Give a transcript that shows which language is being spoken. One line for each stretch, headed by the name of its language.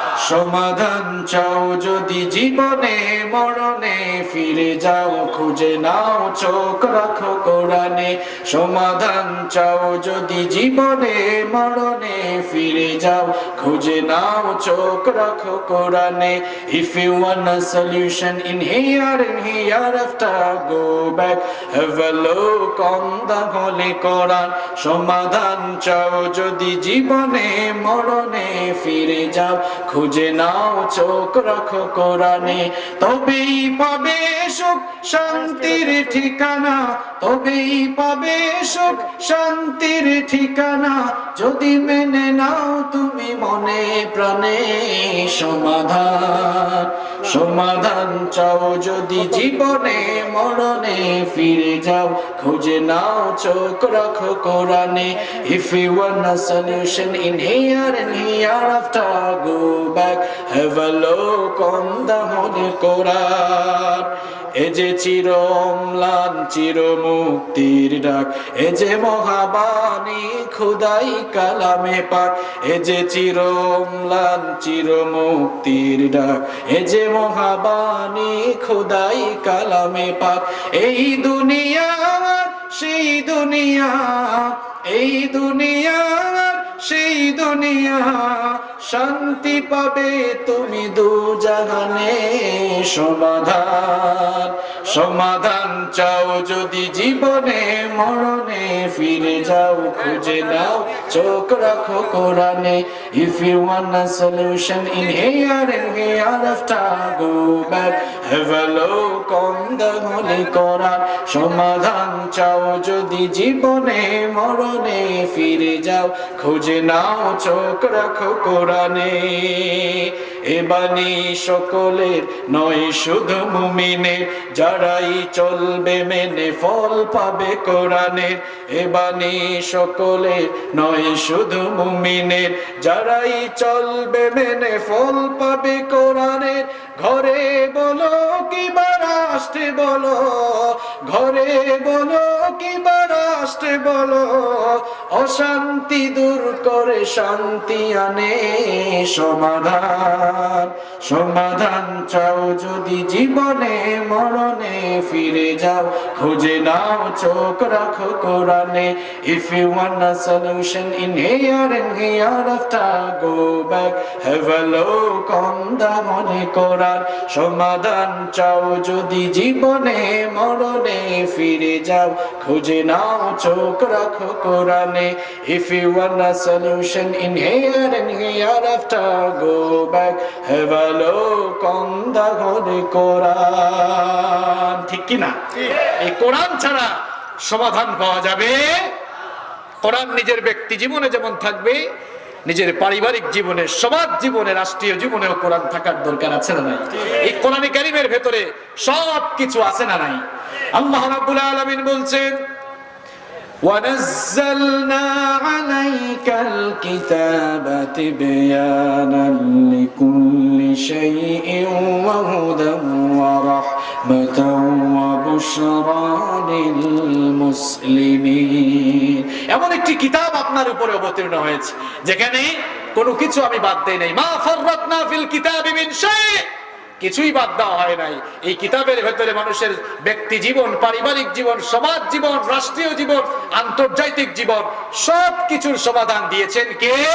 Bangla: সমাধান চাও যদি জীবনে মরণে, ফিরে যাও খুঁজে নাও চোখ রাখো কোরআনে। সমাধান চাও যদি জীবনে মরণে, ফিরে যাও খুঁজে নাও চোখ রাখো কোরআনে।
English: If you want a solution in here and hereafter, go back, have a look on the Holy Quran.
Bangla: সমাধান চাও যদি জীবনে মরণে, ফিরে যাও খুঁজে নাও চোখ রাখো কোরআনে। তবেই পাবে সুখ শান্তির ঠিকানা, তবেই পাবে সুখ শান্তির ঠিকানা, যদি মেনে নাও তুমি মনে প্রাণে সমাধান। সমাধান চাও যদি জীবনে মরণে, ফিরে যাও খুঁজে নাও চোখ রাখো কোরআনে।
English: If you want a solution in here and hereafter, go back, have a look on the Holy Quran.
Bangla: এ যে চির অম্লান চির মুক্তির ডাক, এ যে মহাবাণী খোদাই কালামে পাক, এ যে চির অম্লান চির মুক্তির ডাক, এ যে মহাবাণী খোদাই কালামে পাক। এই দুনিয়া সেই দুনিয়া, এই দুনিয়া সেই দুনিয়া, শান্তি পাবে তুমি দু জাহানে। সমাধান সমাধান চাও যদি জীবনে মরণে, ফিরে যাও খুঁজে নাও চোখ রাখো কোরআনে।
English: If you want a solution in here and hereafter, go back, have a look on the Holy Quran.
Bangla: সমাধান চাও যদি জীবনে মরণে, ফিরে যাও খুঁজে নাও চোখ রাখো কোরআনে। এ বাণী সকলের নয় শুধু মুমিনের, যারাই চলবে মেনে ফল পাবে কোরআনের। এ বাণী সকলের নয় শুধু মুমিনের, যারাই চলবে মেনে ফল পাবে কোরআনের। ঘরে বলো কিংবা রাষ্ট্রে বলো, ঘরে বলো কিংবা রাষ্ট্রে বলো, অশান্তি দূর করে শান্তি আনে। সমাধান সমাধান চাও যদি জীবনে মরণে, ফিরে যাও খুঁজে নাও চোখ রাখো কোরআনে।
English: If you want a solution in here and hereafter, go back, have a look on the Holy Quran.
Bangla: সমাধান চাও যদি জীবনে মরণে, ফিরে যাও খুঁজে নাও চোখ রাখো কোরআনে।
English: If you want a solution in here and hereafter, go back, have a look on the Holy Quran.
Bangla: ঠিক কি না? এই কোরআন ছাড়া সমাধান পাওয়া যাবে? কোরআন নিজের ব্যক্তি জীবনে যেমন থাকবে, নিজের পারিবারিক জীবনে, সমাজ জীবনে, রাষ্ট্রীয় জীবনেও কোরআন থাকার দরকার আছে না নাই? এই কোরআনে কারীমের ভেতরে সব কিছু আছে না নাই? আল্লাহ রাব্বুল আলামিন বলছেন,
Arabic: وَنَزَّلْنَا عَلَيْكَ الْكِتَابَ تِبْيَانًا لِكُلِّ شَيْءٍ وَهُدًى وَرَحْمَةً وَبُشْرَى لِلْمُسْلِمِينَ।
Bangla: এমন একটি কিতাব আপনার উপরে অবতীর্ণ হয়েছে যেখানে কোনো কিছু আমি বাদ দেই নাই।
Arabic: মা ফাররাতনা ফিল কিতাবি মিন শাই,
Bangla: কিছুই বাদ দেওয়া হয় নাই। এই কিতাবের ভেতরে মানুষের ব্যক্তি জীবন, পারিবারিক জীবন, সমাজ জীবন, রাষ্ট্রীয় জীবন, আন্তর্জাতিক জীবন, সব কিছুর সমাধান দিয়েছেন কে?